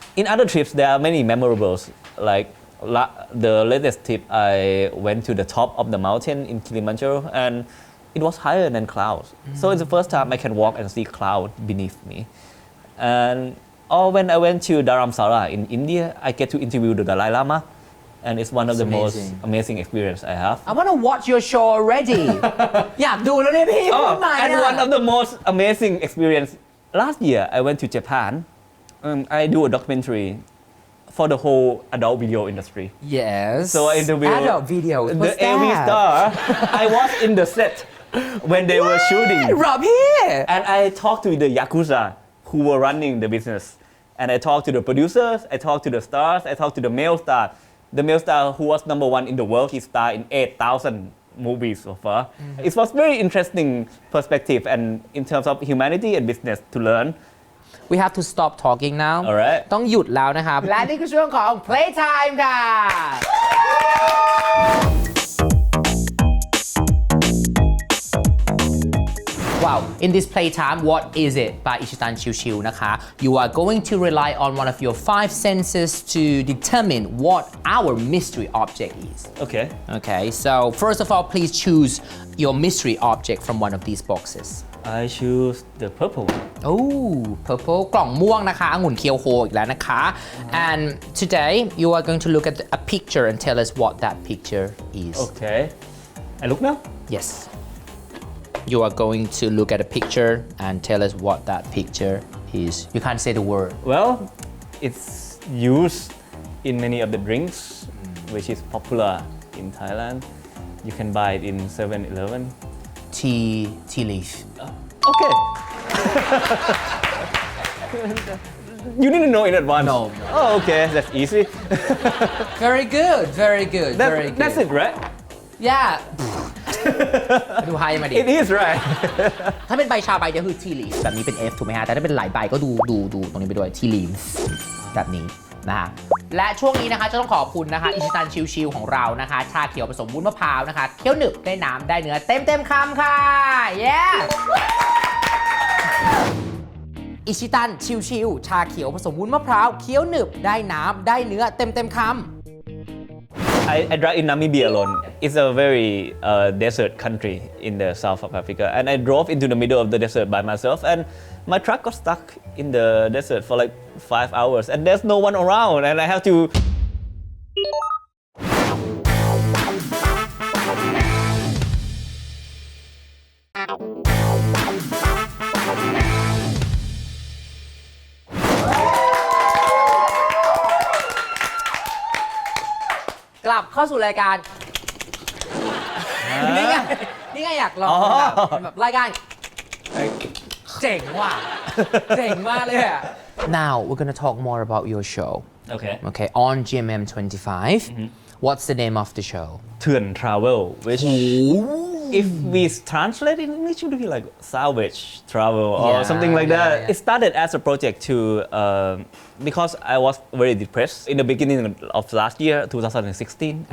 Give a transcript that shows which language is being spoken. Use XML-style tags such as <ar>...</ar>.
<en>In other trips, there are many memorables. Like the latest trip, I went to the top of the mountain in Kilimanjaro, and it was higher than clouds. So it's the first time I can walk and see clouds beneath me. And or when I went to Dharamsala in India, I get to interview the Dalai Lama, and it's one of the most amazing experience I have. I want to watch your show already</en> <th>อยากดูแล้วเนี่ยพี่พูดใหม่</th> <en>And one of the most amazing experience, last year I went to Japan. I do a documentary for the whole adult video industry. yes So I interviewed adult videos the what's AV that star. I was in the set when they were shooting.</en> <th>รอพี่</th> <en>And I talked to the Yakuza who were running the business. And I talked to the producers, I talked to the stars, I talked to the male star. The male star who was #1 in the world, he starred in 8,000 movies so far. It was very interesting perspective and in terms of humanity and business to learn. we have to stop talking now Alright.</en> <th>ต้องหยุดแล้วนะครับ และนี่คือช่วงของ Playtime ค่ะ wow</th> <en>In this playtime, what is it by</en> <th>อิชิตันชิวๆนะคะ</th> <en>You are going to rely on one of your 5 senses to determine what our mystery object is. Okay. Okay, so first of all, please choose your mystery object from one of these boxes. I choose the purple one. Oh, purple</en> <th>กล่องม่วงนะคะองุ่นเคียวโฮอีกแล้วนะคะ</th> <en>And today you are going to look at a picture and tell us what that picture is. Okay. I look now? Yes. You are going to look at a picture and tell us what that picture is. You can't say the word. Well, it's used in many of the drinks, which is popular in Thailand. You can buy it in 7-Eleven. Tea leaf. Okay. You didn't know in advance? No. Oh, okay. That's easy. Very good, very good, very good. That's it, right? Yeah.</en> <th>ดูไฮมาดิ</th> <en>It is, right?</en> <th>ถ้าเป็นใบชาใบเดียวคือ tea leaf แบบนี้เป็น F ถูกไหมฮะ แต่ถ้าเป็นหลายใบก็ดูตรงนี้ไปด้วย tea leaves แบบนี้นะฮะ และช่วงนี้นะคะจะต้องขอบคุณนะคะอิชิตันชิวๆของเรานะคะ ชาเขียวผสมวุ้นมะพร้าวนะคะเคี้ยวหนึบได้น้ำได้เนื้อเต็มคำค่ะ yeah อิชิตันชิวๆชาเขียวผสมวุ้นมะพร้าวเคี้ยวหนึบได้น้ำได้เนื้อเต็มคำ</th> <en>I drive in Namibia alone. It's a very desert country in the south of Africa, and I drove into the middle of the desert by myself, and my truck got stuck in the desert for like 5 hours, and there's no one around, and I have to.</en> <th>กลับเข้าสู่รายการ นี่ไงอยากลองแบบรายการเจ๋งว่ะเจ๋งมากเลยอะ</th> <en>Now we're gonna talk more about your show. Okay, on GMM 25. What's the name of the show? Thượng Travel, which if we translate in English, it would be like salvage travel or something like that. It started as a project to because I was very depressed in the beginning of last year, 2016.</en>